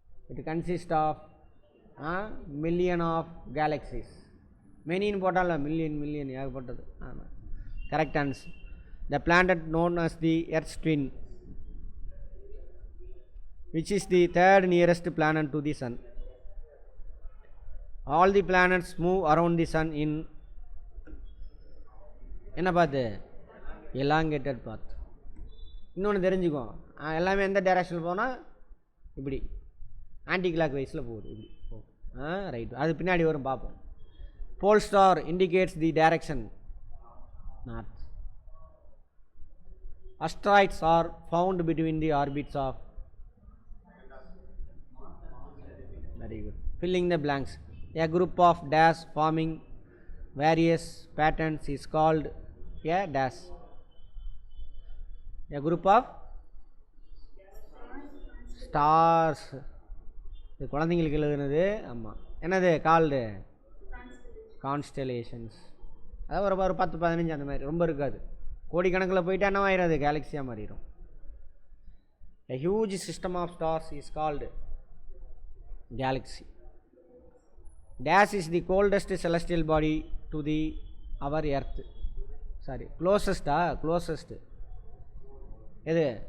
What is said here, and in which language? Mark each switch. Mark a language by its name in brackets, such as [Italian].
[English] It consist of million of galaxies. [Tamil] மெனின்னு போட்டால million ஏகப்பட்டது. ஆமாம், correct answer. [English] The planet known as the earth's twin, which is the third nearest planet to the sun. All the planets move around the sun in [Tamil] என்ன பார்த்து? [English] elongated path. [Tamil] இன்னொன்று தெரிஞ்சுக்கோ, எல்லாமே எந்த டைரக்ஷனில் போனால் இப்படி ஆன்டி கிளாக் வைஸில் போகுது. இப்படி போகும். ரைட், அது பின்னாடி வரும் பார்ப்போம். [English] Pole star indicates the direction north. Asteroids are found between the orbits of. Very good. Filling the blanks. A group of dash forming various patterns is called a dash. A group of stars. [Tamil] இது குழந்தைங்களுக்கு எழுதுனது. ஆமாம், என்னது called? Constellations. அதாவது ஒரு 10-15 அந்த மாதிரி, ரொம்ப இருக்காது. கோடிக்கணக்கில் போயிட்டு என்னவாயிரும், அது கேலக்ஸியாக மாறிடும். [English] A huge system of stars is called galaxy. Dash is the coldest celestial body to the our earth. Sorry, closest எது?